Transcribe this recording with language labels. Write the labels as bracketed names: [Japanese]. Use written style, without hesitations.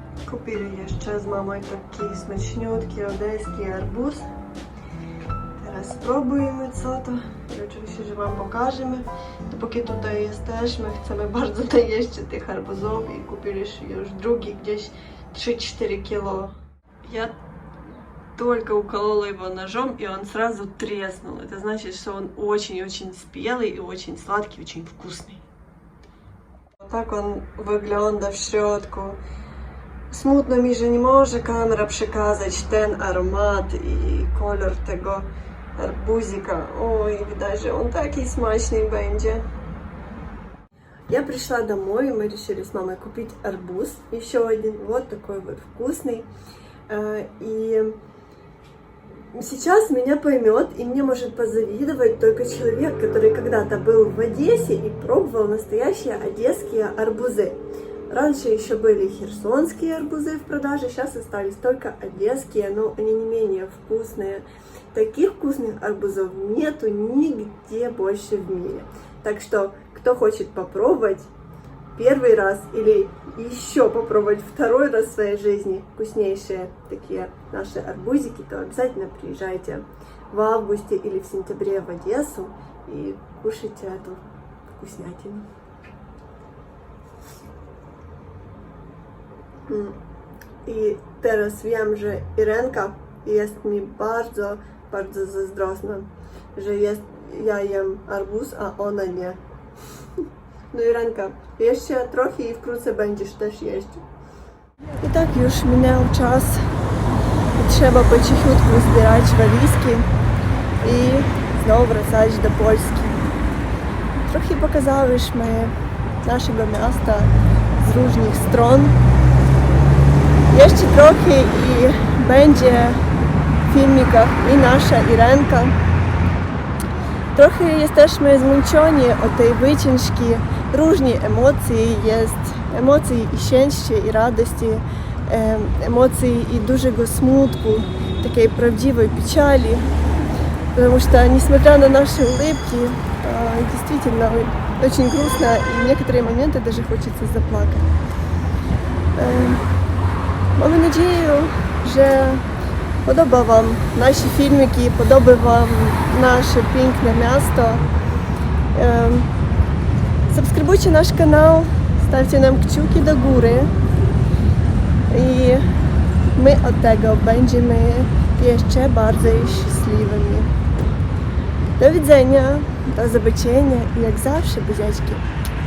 [Polish] Kupili jeszcze z mamą taki smaczniutki odeski arbuz. Teraz spróbujemy co to i oczywiście, że wam pokażemy. Dopóki tutaj jesteśmy, chcemy bardzo najeść tych arbuzów i kupili już drugi gdzieś 3-4 кило. [Russian] Я только уколола его ножом, и он сразу треснул. Это значит, что он очень-очень спелый и очень сладкий, очень вкусный. Вот так он [Polish] wygląda w środku. Smutno mi, że nie może kamera przekazać ten aromat i kolor tego arbuzika. Ой, widać, że on taki smaczny będzie. [Russian] Я пришла домой, и мы решили с мамой купить арбуз. Еще один, вот такой вот вкусный. И сейчас меня поймет и мне может позавидовать только человек, который когда-то был в Одессе и пробовал настоящие одесские арбузы. Раньше еще были херсонские арбузы в продаже, сейчас остались только одесские, но они не менее вкусные. Таких вкусных арбузов нету нигде больше в мире. Так что, кто хочет попробовать первый раз или еще попробовать второй раз в своей жизни вкуснейшие такие наши арбузики, то обязательно приезжайте в августе или в сентябре в Одессу и кушайте эту вкуснятину. [Polish] I teraz wiem, że Irenka jest mi bardzo, bardzo zazdrosna, że ja jem arbuz, a ona nie. No Irenka, jeszcze trochę i wkrótce będziesz też jeść. I tak już minął czas i trzeba po cichutku zbierać walizki i znowu wracać do Polski. Trochę pokazałyśmy naszego miasta z różnych stron. Jeszcze trochę i będzie w filmikach i nasza Irenka. Trochę jesteśmy zmęczeni od tej wycieczki. Różne emocje jest. Emocje i szczęścia, i radości. Emocje i dużego smutku. Takiej prawdziwej печали. [Russian] Потому что, несмотря на наши улыбки, действительно очень грустно. И в некоторые моменты даже хочется заплакать. [Polish] Mamy nadzieję, że podoba wam nasze filmiki, podoba wam nasze piękne miasto. Subskrybujcie nasz kanał, stawcie nam kciuki do góry i my od tego będziemy jeszcze bardziej szczęśliwymi. Do widzenia, do zobaczenia i jak zawsze, buziaczki.